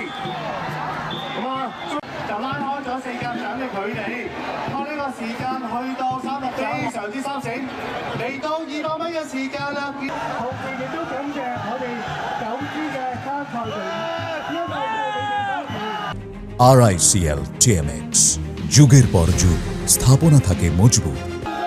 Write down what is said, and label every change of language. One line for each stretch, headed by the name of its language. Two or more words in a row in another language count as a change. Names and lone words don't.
Cantonese: 咁啊，就拉開咗4格獎嘅距離。呢個時間去到30非常之收整，嚟到200米嘅時間啦。同時亦都感謝我哋9支嘅參賽隊伍，因為佢哋
Bangla: RICL TMX যুগের পর যুগ স্থাপনা থাকে মজবুত।